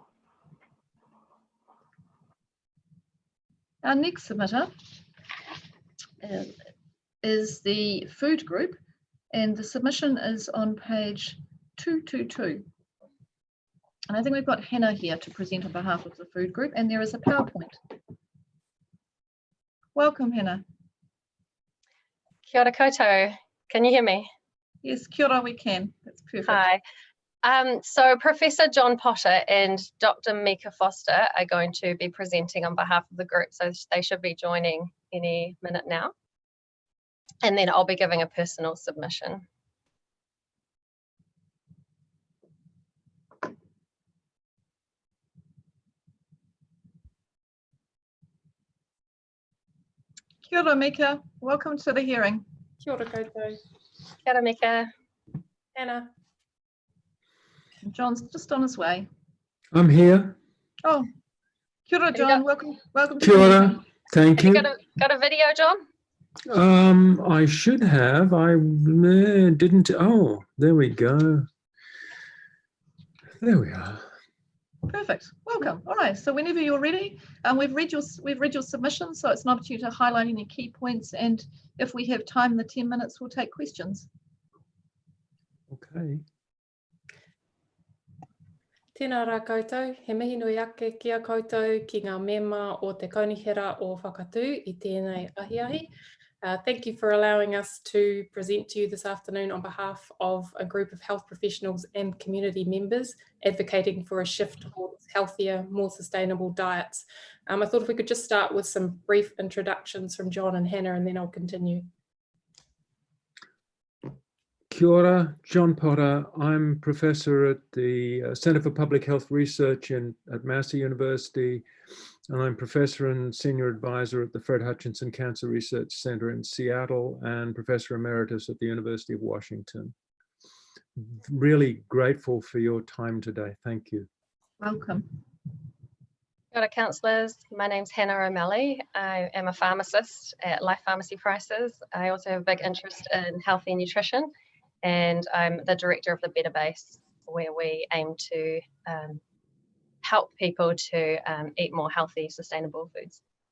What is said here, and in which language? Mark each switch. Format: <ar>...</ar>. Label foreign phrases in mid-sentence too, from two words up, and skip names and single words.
<en>Our next submitter is the Food Group, and the submission is on page 222. And I think we've got Hannah here to present on behalf of the Food Group, and there is a PowerPoint. Welcome, Hannah.</en> <mi>Kia ora koutou.</mi> <en>Can you hear me? Yes,</en> <mi>kia ora,</mi> <en>we can. That's perfect. Hi. So Professor John Potter and Dr. Mika Foster are going to be presenting on behalf of the group, so they should be joining any minute now. And then I'll be giving a personal submission.</en> <mi>Kia ora, Mika. Welcome to the hearing. Kia ora koutou. Kia ora, Mika.</mi> <en>Anna. John's just on his way. I'm here.</en> <mi>Oh, kia ora,</mi> <en>John. Welcome to</en> <mi>Kia</mi> <en>the</en> <mi>ora.</mi> <en>meeting. Thank Have you. you got a video, John? I should have. I didn't. Oh, there we go. There we are. Perfect. Welcome. All right. So whenever you're ready, we've read your submission, so it's an opportunity to highlight any key points. And if we have time in the 10 minutes, we'll take questions. Okay.</en> <mi>Tēnā rā koutou, he mihi nui ake kia koutou ki ngā mema o te kaunihera o Whakatū I tēnei ahiahi.</mi> <en>Thank you for allowing us to present to you this afternoon on behalf of a group of health professionals and community members advocating for a shift towards healthier, more sustainable diets. I thought if we could just start with some brief introductions from John and Hannah, and then I'll continue.</en> <mi>Kia ora,</mi> <en>John Potter. I'm professor at the Centre for Public Health Research at Massey University, and I'm professor and senior advisor at the Fred Hutchinson Cancer Research Center in Seattle and professor emeritus at the University of Washington. Really grateful for your time today. Thank you. Welcome.</en> <mi>Kia ora,</mi> <en>councillors. My name's Hannah O'Malley. I am a pharmacist at Life Pharmacy Prices. I also have a big interest in healthy nutrition, and I'm the director of the Better Base, where we aim to help people to eat more healthy, sustainable foods.</en>